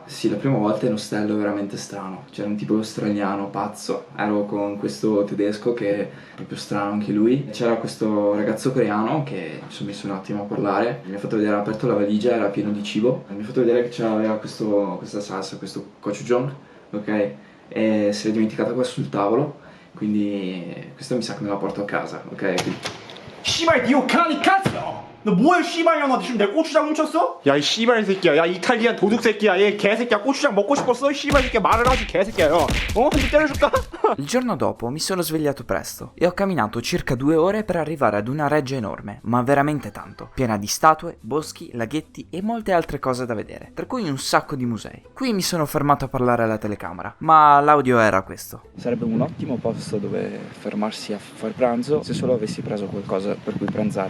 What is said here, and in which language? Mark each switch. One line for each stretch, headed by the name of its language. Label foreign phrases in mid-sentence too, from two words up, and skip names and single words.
Italian: Sì, la prima volta in ostello è veramente strano. C'era un tipo australiano pazzo, ero con questo tedesco che è proprio strano anche lui. C'era questo ragazzo coreano che mi sono messo un attimo a parlare. Mi ha fatto vedere, ha aperto la valigia, era pieno di cibo. Mi ha fatto vedere che c'aveva questa salsa, questo gochujang, ok? E si è dimenticata qua sul tavolo. Quindi questo mi sa che me la porto a casa, ok?
Korean: 씨발 니 욕하니 카츠요 너 뭐야 씨발년아 지금 내 고추장 훔쳤어? 야 이 씨발 새끼야 야 이탈리안 도둑 새끼야 얘 개새끼야 고추장 먹고 싶었어? 씨발 새끼야 말을 하지 개새끼야 야 어? 한 대 때려줄까?
Italian: Il giorno dopo mi sono svegliato presto e ho camminato circa 2 ore per arrivare ad una reggia enorme, ma veramente tanto, piena di statue, boschi, laghetti e molte altre cose da vedere, tra cui un sacco di musei. Qui mi sono fermato a parlare alla telecamera, ma l'audio era questo. Sarebbe un ottimo posto dove fermarsi a far pranzo se solo avessi preso qualcosa per cui pranzare.